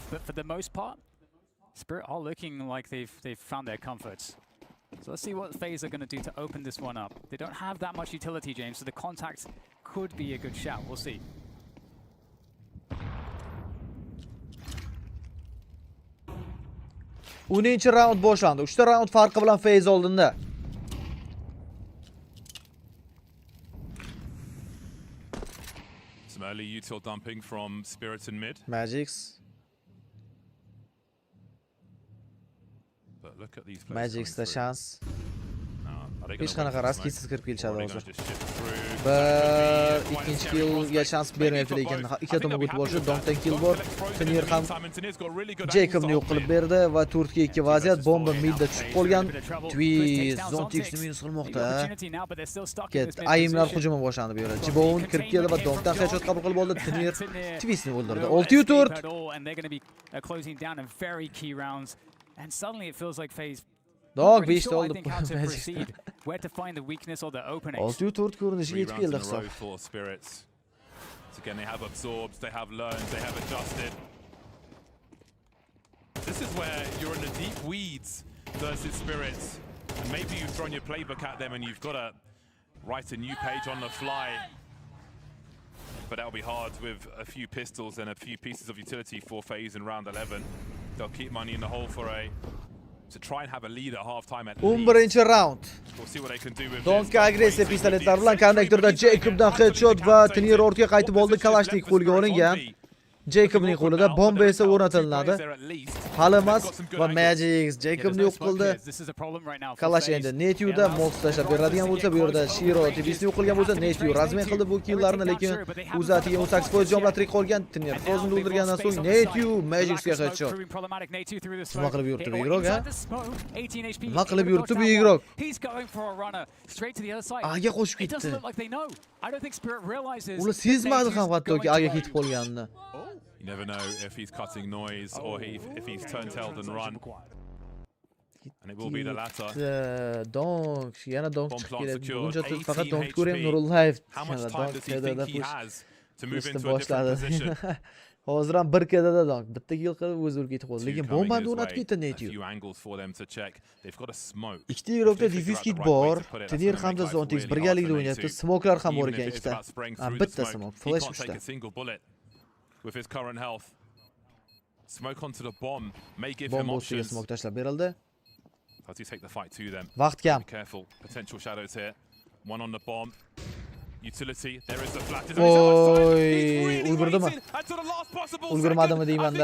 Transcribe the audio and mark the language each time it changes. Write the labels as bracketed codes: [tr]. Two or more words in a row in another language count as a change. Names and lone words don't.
[en] But for the most part, Spirit are looking like they've found their comforts. So let's see what FaZe are going to do to open this one up. They don't have that much utility, James, so the contact could be a good shout. We'll see. [uz] 10-chi raund boshlandi. 3 ta raund farqi bilan FaZe oldinda. [en] Some early util dumping from Spirit in mid. Magix. But look at these [uz] Magix'da shans. Hech [en] gonna [uz] qanaqa raskisiz kirib kelishadi hozir. Bir ikkinchi killga shans bermayapti lekin ikkita tomon o'tib borishi. Donkdan kill bor. Tinir ham Jacobni yo'q qilib berdi va 4-2 vaziyat. Bomba midda tushib qolgan. Twist Zontixni minus qilmoqda. Ayimlar hujumi boshlandi bu yerda. Jibon kirib keldi va Donkdan headshot qabul qilib oldi. Tinir Twistni o'ldirdi. 6-4. [en] And suddenly it feels like FaZe [uz] Donk 5 ta oldi. [en] Where to find the weakness or the openings. [uz] 6-4 ko'rinishiga yetib keldi hisob. [en] Again, they have absorbed, they have learned, they have adjusted. This is where you're in the deep weeds versus Spirits. And maybe you've thrown your playbook at them and you've got to write a new page on the fly. But that'll be hard with a few pistols and a few pieces of utility for FaZe in round 11. They'll keep money in the hole for to try and have a lead at half time at least. [uz] 11-chi round. [en] We'll see what they can do with [uz] Donk agressiya pistoletlar bilan konnektorda Jacobdan headshot va Tinir ortga qaytib oldi. Kalashnik qo'lga olingan. Jacobning qo'lida bomba esa o'rnatiladi. Hali emas va Magix Jacobni yo'q qildi. Kalash endi Netyuda mox tashlab beradigan bo'lsa, bu yerda Shiro TV'sini yo'q qilgan bo'lsa, Netyu razmen qildi bu killlarni, lekin Uzatiga 18% jon bilan tirik qolgan. Tinir Frozenni o'ldirgandan so'ng Netyu Magixga headshot. Nima qilib yuribdi bu igrok, ha? Nima qilib yuribdi bu igrok? Aga qo'shib ketdi. Ular sezmadi ham hattoki aga ketib qolganini. [en] You never know if he's cutting noise or if he's turned tail and run. And it will be the latter. [uz] Donk, yana Donk chiqib keladi. Buncha faqat Donk ko'rayim Nurulloyev. [en] How much time does he think he has to move into a different position? [uz] Hozir ham bir kedada Donk. Bitta kill qilib o'zi o'lib ketib qoldi. Lekin bombani o'rnatib ketdi Netyu. Ikkita igrokda defense kit bor. Tinir hamda Zontix birgalikda o'ynayapti. Smokelar ham bor ekan ikkita. Bitta smoke, flash 3 ta. [en] With his current health. Smoke onto the bomb may give him options. [uz] Smoke tashlab berildi. [en] Does he take the fight to them? [uz] Vaqt kam. [en] Be careful. Potential shadows here. One on the bomb. Utility. There is a flash. [uz] Oy, ulgurdimi? Ulgurmadimi deyman-da.